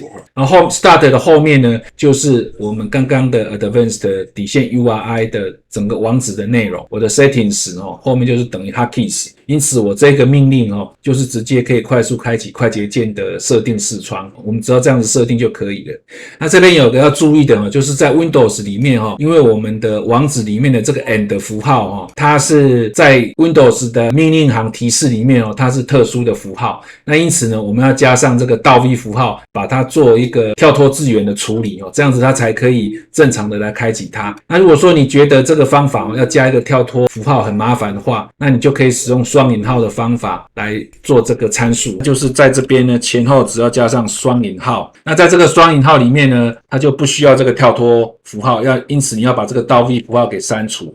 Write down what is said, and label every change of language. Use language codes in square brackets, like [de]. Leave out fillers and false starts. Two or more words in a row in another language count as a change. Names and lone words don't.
[zh] 然後 Start 的後面呢，就是我們剛剛的 Advanced 底線 URI 的整個網址的內容。我的 Settings 後面就是等於 Hotkeys， 因此我這個命令就是直接可以快速開啟快捷鍵的設定視窗。我們只要這樣子設定就可以了。那這邊有個要注意的就是在 Windows 裡面因為我們的網址裡面的這個 AND 符號它是在 Windows 的命令行提示裡面它是特殊的符號。那因此呢，我們要加上這個-V 符號，把它做一個跳脫字元的處理這樣子它才可以正常的來開啟它。那如果說你覺得這個方法要加一個跳脫符號很麻煩的話，那你就可以使用雙引號的方法來做這個參數，就是在這邊呢前後只要加上雙引號。那在這個雙引號裡面呢，它就不需要這個跳脫符號，因此你要把這個-V 符號給刪除。